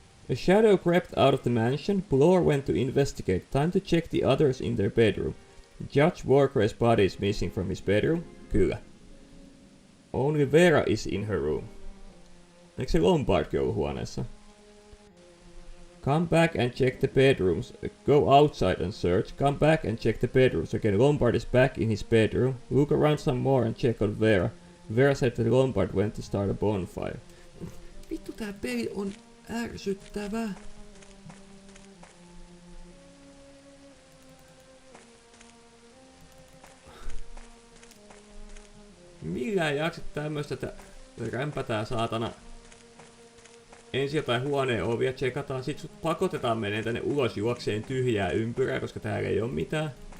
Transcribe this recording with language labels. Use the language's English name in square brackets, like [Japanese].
[English] A shadow crept out of the mansion. Blore went to investigate. Time to check the others in their bedroom. Judge Walker's body is missing from his bedroom. [Finnish] Kyllä. [English] Only Vera is in her room. [Finnish] Eikö se Lombardkin ollut huoneessa? [English] Come back and check the bedrooms. Go outside and search. Come back and check the bedrooms. Again, Lombard is back in his bedroom. Look around some more and check on Vera. Vera said that Lombard went to start a bonfire. [Finnish] Vittu, tää peli on ärsyttävä. Millään jaksa tämmöstä, että rämpätään saatana ensin jotain huoneen ovia, tsekataan, sit sut pakotetaan menee tänne ulos juokseen tyhjää ympyrää, koska täällä ei oo mitään.